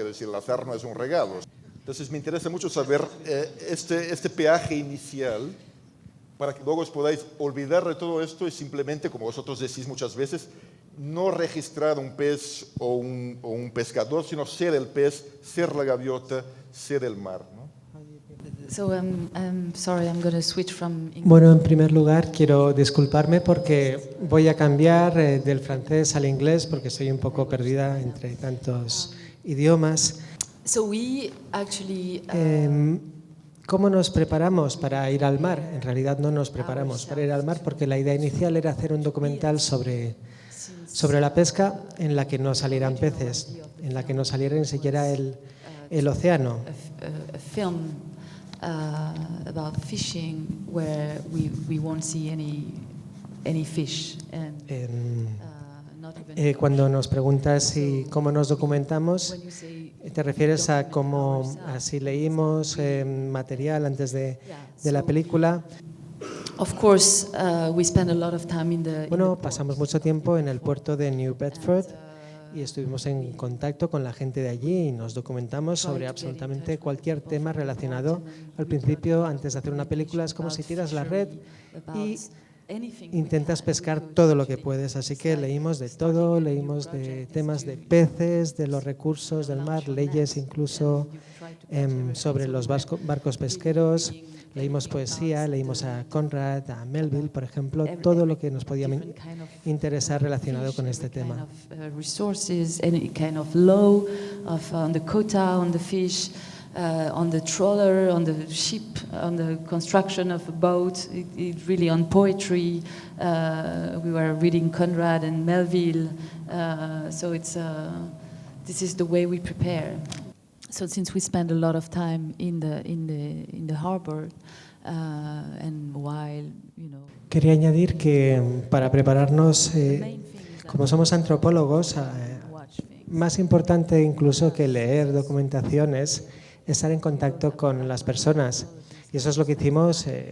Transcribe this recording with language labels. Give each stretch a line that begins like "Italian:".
Spanish: Quiero decir, el azar no es un regalo. Entonces me interesa mucho saber este peaje inicial para que luego os podáis olvidar de todo esto y simplemente, como vosotros decís muchas veces, no registrar un pez o un pescador, sino ser el pez, ser la gaviota, ser el mar, ¿no?
English: So I'm sorry, I'm going to switch from English.
Spanish: Bueno, en primer lugar quiero disculparme porque voy a cambiar del francés al inglés porque estoy un poco perdida entre tantos idiomas.
English: So we actually
Spanish: ¿Cómo nos preparamos para ir al mar? En realidad no nos preparamos para ir al mar porque la idea inicial era hacer un documental sobre la pesca en la que no salieran peces, en la que no saliera ni siquiera el océano.
English: a film about fishing where we won't see any fish and not even
Spanish: Cuando nos preguntas cómo nos documentamos,
English: when you say
Spanish: ¿te refieres a cómo así leímos material antes de la película?
English: of course we spend a lot of time in the
Spanish: Bueno, pasamos mucho tiempo en el puerto de New Bedford y estuvimos en contacto con la gente de allí y nos documentamos sobre absolutamente cualquier tema relacionado. Al principio, antes de hacer una película, es como si tiras la red y intentas pescar todo lo que puedes. Así que leímos de todo, leímos de temas de peces, de los recursos del mar, leyes incluso sobre los barcos pesqueros. Leímos poesía, leímos a Conrad, a Melville, por ejemplo, todo lo que nos podía interesar relacionado con este tema.
English: resources, any kind of law on the quota, on the fish, on the trawler, on the ship, on the construction of a boat, it really on poetry. We were reading Conrad and Melville, so this is the way we prepare. So since we spend a lot of time in the harbor, and while
Spanish: Quería añadir que para prepararnos, como somos antropólogos, más importante incluso que leer documentación es estar en contacto con las personas. Y eso es lo que hicimos.